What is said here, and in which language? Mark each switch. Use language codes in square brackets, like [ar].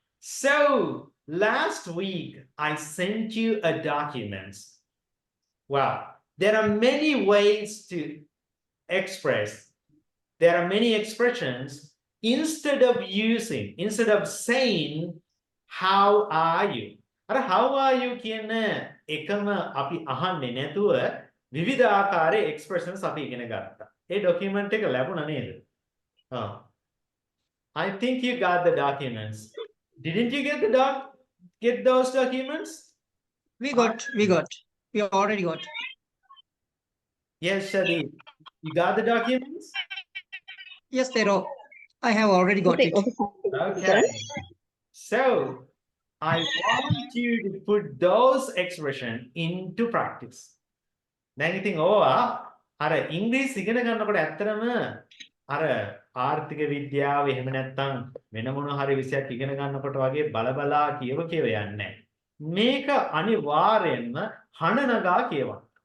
[en] So last week I sent you a document. Well, there are many ways to express. There are many expressions instead of saying how are you. [si] අර [en] how are you [si] කියන එකම අපි අහන්නේ නැතුව විවිධ ආකාරයේ expressions අපි ඉගෙන ගත්තා. ඒ document එක ලැබුණා නේද? [en] I think you got the documents. Didn't you get those documents? We already got. Yes, Shadi. You got the documents? Yes, Tero, I have already got it. Okay. So, I want you to put those expressions into practice. [si] දැන් ඉතින් ඕවා අර ඉංග්‍රීසි ඉගෙන ගන්නකොට ඇත්තටම අර ආර්ථික විද්‍යාව එහෙම නැත්නම් වෙන මොන හරි විෂයක් ඉගෙන ගන්නකොට වගේ බලබලා කියව යන්නේ මේක අනිවාර්යෙන්ම හනනගා කියවන්න.